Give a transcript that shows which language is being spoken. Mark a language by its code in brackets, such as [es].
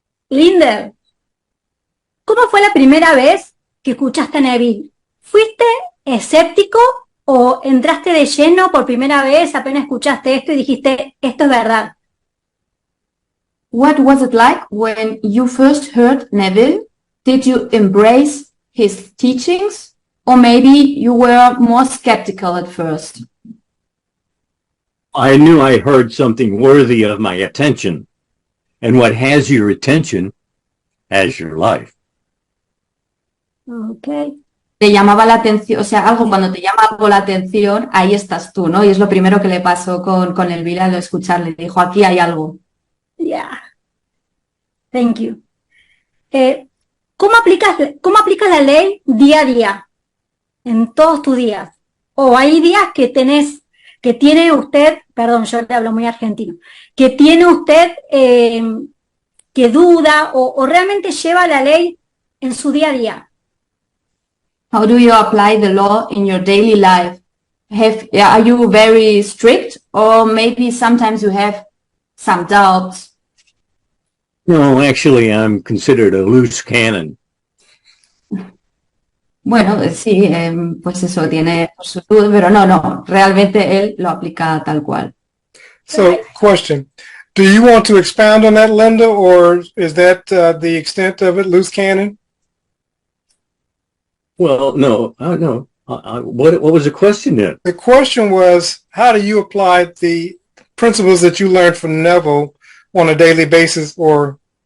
[es] Lindell, ¿cómo fue la primera vez que escuchaste a Neville? ¿Fuiste escéptico o entraste de lleno por primera vez, apenas escuchaste esto y dijiste, esto es verdad? [en] What was it like when you first heard Neville? Did you embrace his teachings? Or maybe you were more skeptical at first? I knew I heard something worthy of my attention. And what has your attention has your life. Okay. [es] Te llamaba la atención, o sea, algo cuando te llama algo la atención, ahí estás tú, ¿no? Y es lo primero que le pasó con Elvira al escucharle. Dijo, aquí hay algo. [en] Yeah. Thank you. [es] ¿Cómo aplicas la ley día a día? En todos tus días. O hay días que tiene usted, perdón, yo le hablo muy argentino, que tiene usted que duda o realmente lleva la ley en su día a día. [en] How do you apply the law in your daily life? Are you very strict, or maybe sometimes you have some doubts? No, actually, I'm considered a loose cannon. [es] Bueno, sí, pues eso, tiene su duda, pero no, realmente él lo aplica tal cual. [en] So, question. Do you want to expound on that, Linda, or is that the extent of it, loose cannon? Well, no. What was the question then? The question was, how do you apply the principles that you learned from Neville on a daily basis, or?